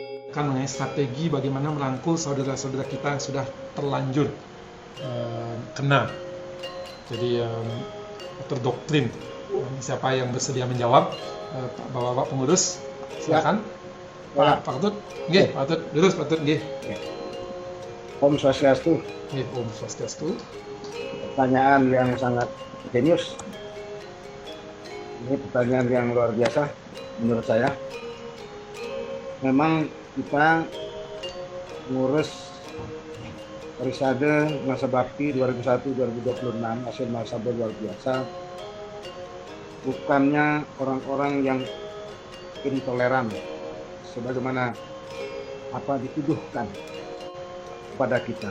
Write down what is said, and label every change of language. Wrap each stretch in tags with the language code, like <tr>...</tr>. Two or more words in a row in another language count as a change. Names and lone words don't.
<id>kan mengenai strategi bagaimana merangkul saudara-saudara kita yang sudah terlanjur kena. Jadi terdoktrin. Siapa yang bersedia menjawab? Bapak-bapak pengurus, silakan. Ya. Pak Ketut, nggih, Pak Ketut, lurus Pak Ketut, nggih.</id> <ban>Om Swastiastu. Nggih, Om Swastiastu.</ban> <id>Pertanyaan yang sangat jenius. Ini pertanyaan yang luar biasa menurut saya. Memang kita ngurus Risade masa bakti 2001-2026 hasil masa luar biasa, bukannya orang-orang yang intoleran sebagaimana apa dituduhkan kepada kita.</id>